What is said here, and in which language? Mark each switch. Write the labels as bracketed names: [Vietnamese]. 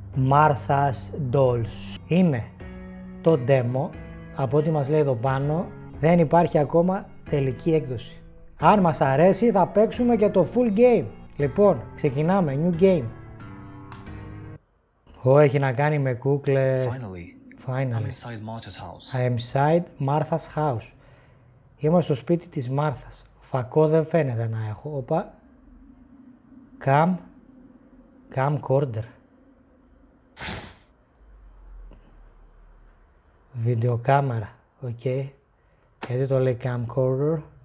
[Greek] Martha's Dolls. Είναι το demo, από ό,τι μας λέει εδώ πάνω, δεν υπάρχει ακόμα τελική έκδοση. Αν μας αρέσει θα παίξουμε και το full game. Λοιπόν, ξεκινάμε, new game. Έχει να κάνει με κούκλες. [English] Finally. I'm inside Martha's house. I am inside Martha's house. [Greek] Είμαι στο σπίτι της Μάρθας. Φακό δεν φαίνεται να έχω. Όπα. [English] Camcorder. [Greek] Βιντεοκάμερα. Οκ. Γιατί το λέει camcorder.